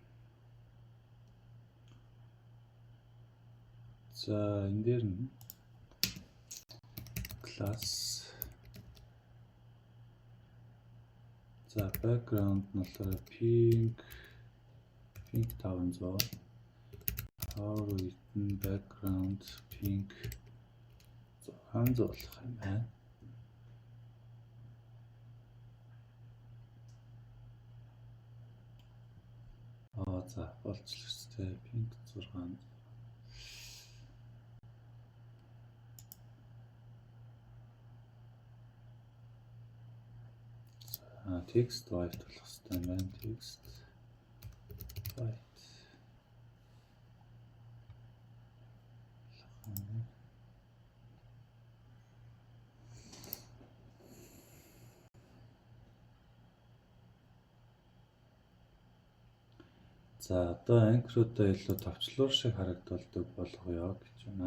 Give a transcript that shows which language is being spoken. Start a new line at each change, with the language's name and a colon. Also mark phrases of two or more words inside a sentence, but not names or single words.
Mongolian: За энэ дээр нь class. За background нь болохоор pink 500.
English: Hover with background pink 600
Mongolian: болох юм байна. За болж л өстэй
English: pink 600. Text white
Mongolian: болох хэрэгтэй юм байна.
English: Text white.
Mongolian: За одоо анкеруудаа илүү товчлуур шиг харагдуулдаг болгоё гэж байна.